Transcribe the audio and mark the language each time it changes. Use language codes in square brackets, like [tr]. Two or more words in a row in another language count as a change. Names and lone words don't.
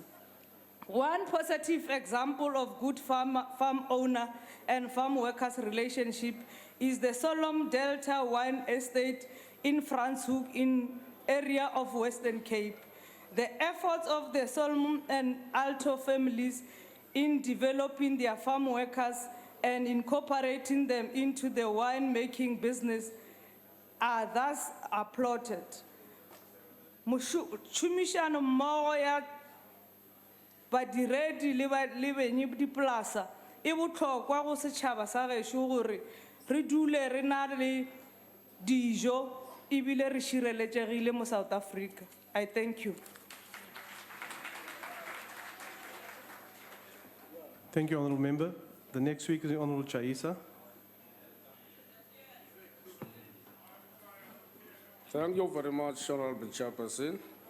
[en] One positive example of good farm owner and farm workers relationship is the Solom Delta Wine Estate in Franschhoek in area of Western Cape. The efforts of the Solomon and Alto families in developing their farm workers and incorporating them into the wine-making business are thus applauded. [nso] Tšhomišano mmogo ya badiredi le benyi dipolasa e bohlokwa go setšhaba sa gešo gore re dule re na le dijo ebile re šireletšegile mo South Africa. [en] I thank you. Thank you, Honourable Member. The next speaker is the Honourable Chaisa. Thank you very much, Honourable Chairperson.